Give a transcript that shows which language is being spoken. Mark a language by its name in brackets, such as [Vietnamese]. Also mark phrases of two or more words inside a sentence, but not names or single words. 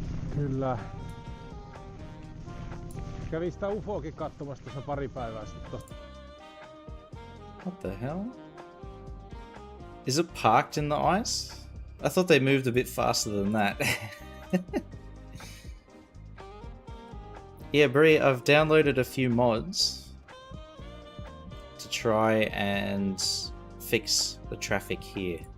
[Finnish] Kyllä. Kävin sitä UFOakin katsomassa tuossa pari päivää sitten. [English] What the hell? Is it parked in the ice? I thought they moved a bit faster than that. Yeah, Brie, I've downloaded a few mods to try and fix the traffic here.